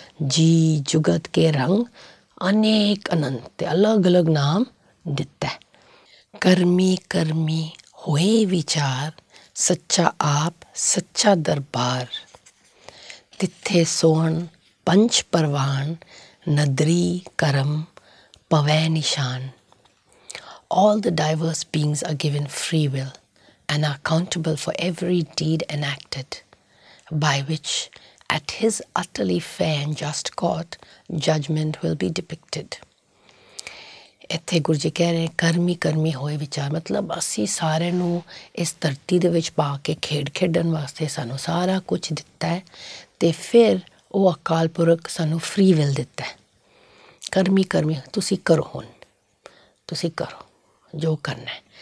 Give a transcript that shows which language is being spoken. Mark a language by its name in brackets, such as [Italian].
[Punjabi] ਜੀ ਜੁਗਤ ਕੇ ਰੰਗ ਅਨੇਕ ਅਨੰਤ, ਅਤੇ ਅਲੱਗ ਅਲੱਗ ਨਾਮ ਦਿੱਤਾ। ਕਰਮੀ ਕਰਮੀ ਹੋਏ ਵਿਚਾਰ, ਸੱਚਾ ਆਪ ਸੱਚਾ ਦਰਬਾਰ, ਤਿੱਥੇ ਸੋਹਣ ਪੰਚ ਪਰਵਾਨ, ਨਦਰੀ ਕਰਮ ਪਵੈ ਨਿਸ਼ਾਨ। [English] All the diverse beings are given free will and are accountable for every deed enacted, by which, at his utterly fair and just court, judgment will be depicted. [Punjabi] ਇੱਥੇ ਗੁਰੂ ਜੀ ਕਹਿ ਰਹੇ ਕਰਮੀ ਕਰਮੀ ਹੋਏ ਵਿਚਾਰ, ਮਤਲਬ ਅਸੀਂ ਸਾਰਿਆਂ ਨੂੰ ਇਸ ਧਰਤੀ ਦੇ ਵਿੱਚ ਪਾ ਕੇ ਖੇਡ ਖੇਡਣ ਵਾਸਤੇ ਸਾਨੂੰ ਸਾਰਾ ਕੁਛ ਦਿੱਤਾ ਹੈ, ਅਤੇ ਫਿਰ ਉਹ ਅਕਾਲ ਪੁਰਖ ਸਾਨੂੰ ਫਰੀ ਵਿਲ ਦਿੱਤਾ ਹੈ। ਕਰਮੀ ਕਰਮੀ, ਤੁਸੀਂ ਕਰੋ, ਹੁਣ ਤੁਸੀਂ ਕਰੋ ਜੋ ਕਰਨਾ ਹੈ।